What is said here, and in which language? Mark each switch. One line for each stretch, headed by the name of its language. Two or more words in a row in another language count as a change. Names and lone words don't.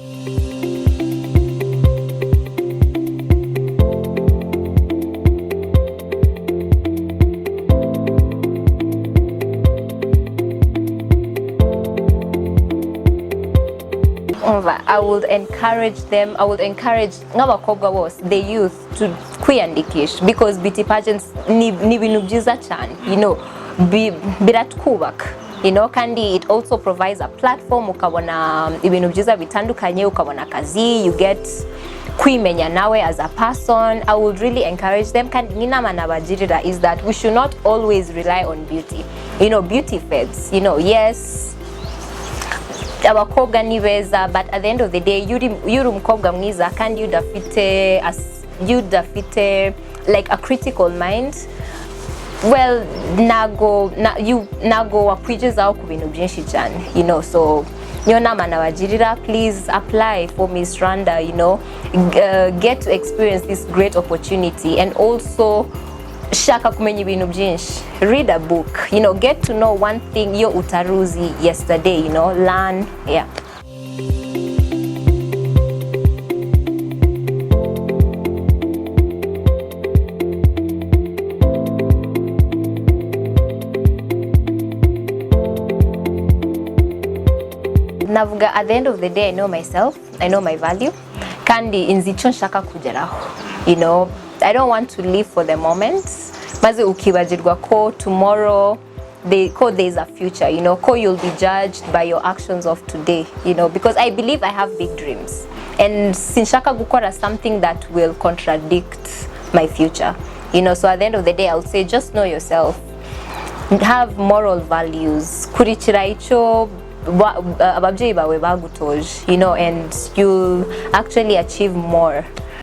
English: I would encourage them,
Kinyarwanda: ng'abakobwa bose,
English: the youth, to kwiyandikisha, because beauty pageants
Kinyarwanda: ni ibintu byiza cyane,
English: you know, biratwubaka, you know, kandi it also provides a platform,
Kinyarwanda: ukabona ibintu byiza bitandukanye, ukabona akazi,
English: you get
Kinyarwanda: kwimenya nawe
English: as a person. I would really encourage them,
Kinyarwanda: kandi n'inama nabagirira
English: is that we should not always rely on beauty, you know. Beauty fades, you know. Yes,
Kinyarwanda: abakobwa ni beza,
English: but at the end of the day,
Kinyarwanda: yuri umukobwa mwiza kandi udafite
English: like a critical mind, well,
Kinyarwanda: nago wakwigezaho ku bintu byinshi cyane,
English: you know.
Kinyarwanda: So niyo nama nabagirira,
English: please apply for Miss Rwanda, you know, get to experience this great opportunity, and also
Kinyarwanda: shaka kumenya ibintu byinshi,
English: read a book, you know, get to know one thing
Kinyarwanda: yo utaruzi
English: yesterday, you know, learn. Yeah. Navuga, at the end of the day, I know myself, I know my value,
Kinyarwanda: kandi inzicho nshaka kugeraho,
English: you know. I don't want to live for the moment.
Kinyarwanda: Maze ukibagirwa ko
English: tomorrow there is a future, you know. You'll be judged by your actions of today, you know, because I believe I have big dreams, and
Kinyarwanda: sinshaka gukora
English: something that will contradict my future, you know. So at the end of the day, I'll say just know yourself, have moral values,
Kinyarwanda: kurikira icho ababyeyi bawe bagutoje,
English: you know, and you'll actually achieve more